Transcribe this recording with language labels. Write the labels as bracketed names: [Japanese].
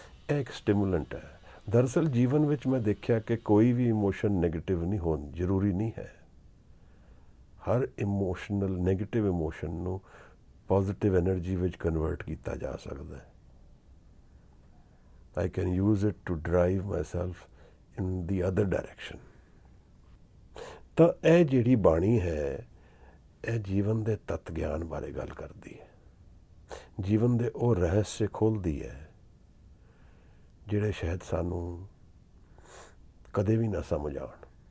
[Punjabi] ਇਹ ਇੱਕ ਸਟਿਮੂਲੈਂਟ ਹੈ। ਦਰਅਸਲ ਜੀਵਨ ਵਿੱਚ ਮੈਂ ਦੇਖਿਆ ਕਿ ਕੋਈ ਵੀ ਇਮੋਸ਼ਨ ਨੈਗੇਟਿਵ ਨਹੀਂ ਹੋਣ ਜ਼ਰੂਰੀ ਨਹੀਂ ਹੈ। ਹਰ ਇਮੋਸ਼ਨਲ ਨੈਗੇਟਿਵ ਇਮੋਸ਼ਨ ਨੂੰ ਪੋਜ਼ਿਟਿਵ ਐਨਰਜੀ ਵਿੱਚ ਕਨਵਰਟ ਕੀਤਾ ਜਾ ਸਕਦਾ ਹੈ। [English] I can use it to drive myself in the other direction. [Punjabi] ਤਾਂ ਇਹ ਜਿਹੜੀ ਬਾਣੀ ਹੈ, ਇਹ ਜੀਵਨ ਦੇ ਤੱਤ ਗਿਆਨ ਬਾਰੇ ਗੱਲ ਕਰਦੀ ਹੈ। ਜੀਵਨ ਦੇ ਉਹ ਰਹੱਸ ਖੋਲ੍ਹਦੀ ਹੈ ਜਿਹੜੇ ਸ਼ਾਇਦ ਸਾਨੂੰ ਕਦੇ ਵੀ ਨਾ ਸਮਝ ਆਉਣ।